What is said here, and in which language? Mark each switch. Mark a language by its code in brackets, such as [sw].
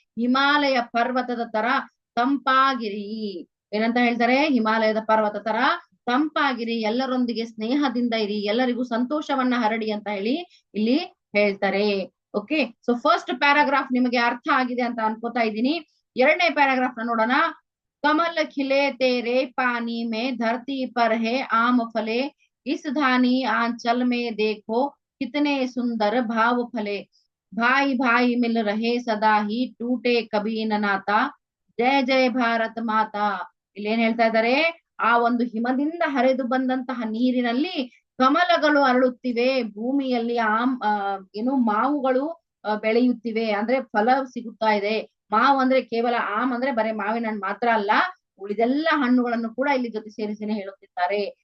[kn] ಹಿಮಾಲಯ ಪರ್ವತದ ತರ ತಂಪಾಗಿರಿ. ಏನಂತ ಹೇಳ್ತಾರೆ? ಹಿಮಾಲಯದ ಪರ್ವತ ತರ ತಂಪಾಗಿರಿ, ಎಲ್ಲರೊಂದಿಗೆ ಸ್ನೇಹದಿಂದ ಇರಿ, ಎಲ್ಲರಿಗೂ ಸಂತೋಷವನ್ನ ಹರಡಿ ಅಂತ ಹೇಳಿ ಇಲ್ಲಿ ಹೇಳ್ತಾರೆ. ಓಕೆ, ಸೊ ಫಸ್ಟ್ ಪ್ಯಾರಾಗ್ರಾಫ್ ನಿಮಗೆ ಅರ್ಥ ಆಗಿದೆ ಅಂತ ಅನ್ಕೋತಾ ಇದ್ದೀನಿ. ಎರಡನೇ ಪ್ಯಾರಾಗ್ರಾಫ್ ನ ನೋಡೋಣ. [hi] कमल खिले तेरे पानी में, धरती पर है आम फले, इस धानी आंचल में देखो कितने सुंदर भाव फले, भाई भाई मिल रहे सदा ही, टूटे कभी न नाता, ಜಯ ಜಯ ಭಾರತ ಮಾತಾ. [kn] ಇಲ್ಲಿ ಏನ್ ಹೇಳ್ತಾ ಇದ್ದಾರೆ? ಆ ಒಂದು ಹಿಮದಿಂದ ಹರಿದು ಬಂದಂತಹ ನೀರಿನಲ್ಲಿ ಕಮಲಗಳು ಅರಳುತ್ತಿವೆ, ಭೂಮಿಯಲ್ಲಿ ಏನು ಮಾವುಗಳು ಬೆಳೆಯುತ್ತಿವೆ, ಅಂದ್ರೆ ಫಲ ಸಿಗುತ್ತಾ ಇದೆ. ಮಾವು ಅಂದ್ರೆ ಕೇವಲ ಅಂದ್ರೆ ಬರೀ ಮಾವಿನ ಹಣ್ಣು ಮಾತ್ರ ಅಲ್ಲ, ಉಳಿದೆಲ್ಲ ಹಣ್ಣುಗಳನ್ನು ಕೂಡ ಇಲ್ಲಿ ಜೊತೆ ಸೇರಿಸಿನೇ ಹೇಳುತ್ತಿದ್ದಾರೆ.